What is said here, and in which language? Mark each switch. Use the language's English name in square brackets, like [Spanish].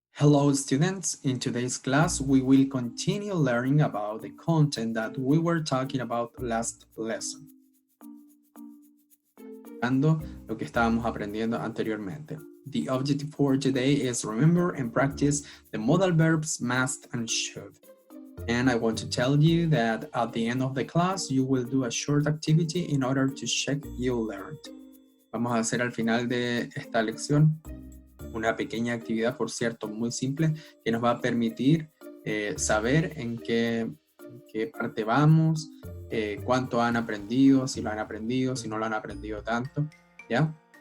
[English] Hello students, in today's class we will continue learning about the content that we were talking about last lesson. [Spanish] Lo que estábamos aprendiendo anteriormente. [English] The objective for today is remember and practice the modal verbs must and should. And I want to tell you that at the end of the class you will do a short activity in order to check you learned. [Spanish] Vamos a hacer al final de esta lección una pequeña actividad, por cierto, muy simple, que nos va a permitir saber en qué parte vamos, cuánto han aprendido, si lo han aprendido, si no lo han aprendido tanto, ¿ya?